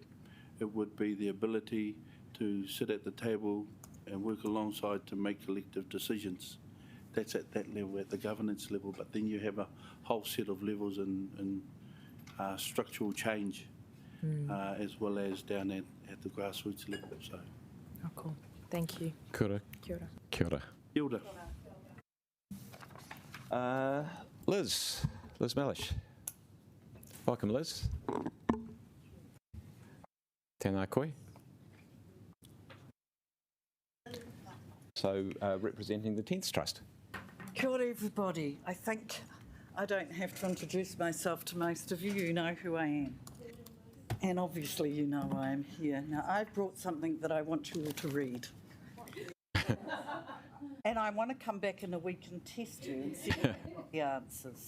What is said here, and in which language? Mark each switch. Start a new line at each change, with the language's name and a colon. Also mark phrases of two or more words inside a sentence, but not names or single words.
English: It would be the ability to sit at the table and work alongside to make collective decisions. That's at that level, at the governance level, but then you have a whole set of levels in structural change, as well as down at the grassroots level. So. Oh, cool. Thank you.
Māori: Kia ora. Kia ora. Kia ora. Kia ora.
English: Liz Mellish. Welcome, Liz.
Māori: Tēnā koe.
English: So, representing the 10th Trust.
Māori: Kia ora,
English: everybody. I think I don't have to introduce myself to most of you. You know who I am. And obviously you know I am here. Now, I've brought something that I want you all to read. And I want to come back in a week and test you and see the answers.